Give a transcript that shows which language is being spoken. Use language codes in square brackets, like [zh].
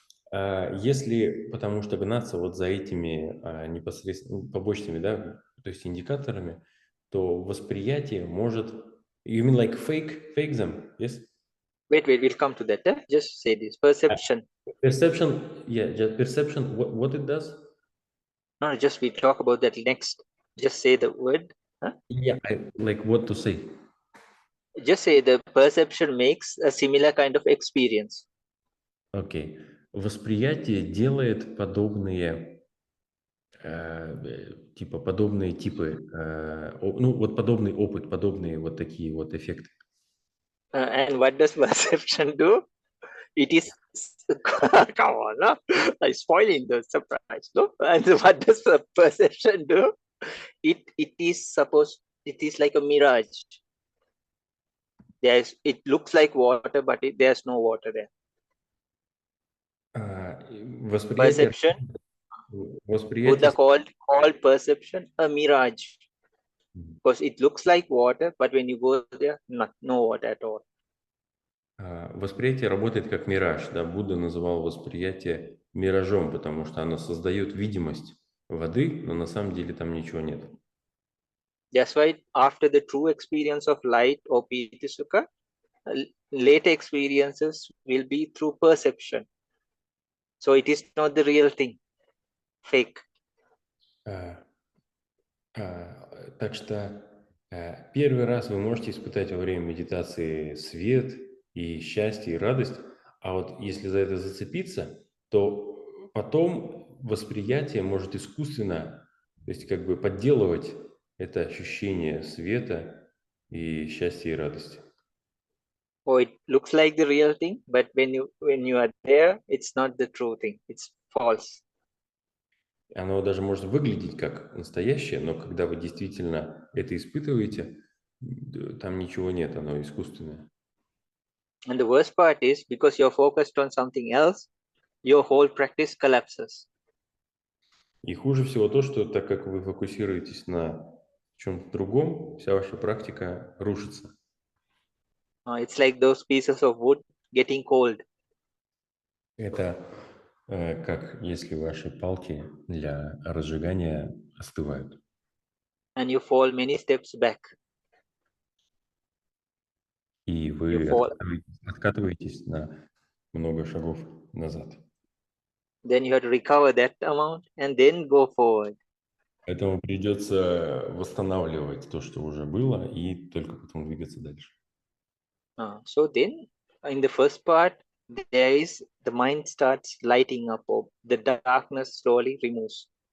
[ru] Если, потому что гнаться вот за этими непосредственно побочными, да, то есть индикаторами, то восприятие может... [en] You mean like fake them, yes? Wait, we'll come to that. Just say this. Perception. Perception, yeah, just perception, what it does? No, just we talk about that next. Just say the word. Yeah, like what to say? Just say the perception makes a similar kind of experience. [ru] Окей. Восприятие делает подобные, подобные типы, ну вот подобный опыт, подобные вот такие вот эффекты. [en] And what does perception do? It is come on, no? I'm spoiling the surprise, no? And what does the perception do? It is like a mirage. It looks like water, but there's no water there. Perception. Buddha called perception a mirage. Because it looks like water, but when you go there, no water at all. [ru] Восприятие работает как мираж. Да? Будда называл восприятие миражом, потому что оно создает видимость воды, но на самом деле там ничего нет. [en] That's why after the true experience of light or Piti Sukha, later experiences will be through perception. So it is not the real thing, fake. [ru] Так что первый раз вы можете испытать во время медитации свет и счастье, и радость, а вот если за это зацепиться, то потом восприятие может искусственно, то есть как бы подделывать это ощущение света и счастья, и радости. [en] Oh, it looks like the real thing, but when you are there, it's not the true thing, it's false. [ru] Оно даже может выглядеть как настоящее, но когда вы действительно это испытываете, там ничего нет, оно искусственное. [en] And the worst part is, because you're focused on something else, your whole practice collapses. [ru] И хуже всего то, что так как вы фокусируетесь на чем-то другом, вся ваша практика рушится. [en] It's like those pieces of wood getting cold. [ru] Это как если ваши палки для разжигания остывают. [en] And you fall many steps back. [ru] И [en] you [ru] вы [en] fall. [ru] откатываетесь на много шагов назад. [en] Then you have to recover that amount and then go forward. [ru] Поэтому придется восстанавливать то, что уже было, и только потом двигаться дальше. [en] So then, in the first part, there is the mind starts lighting up, or the darkness slowly removes.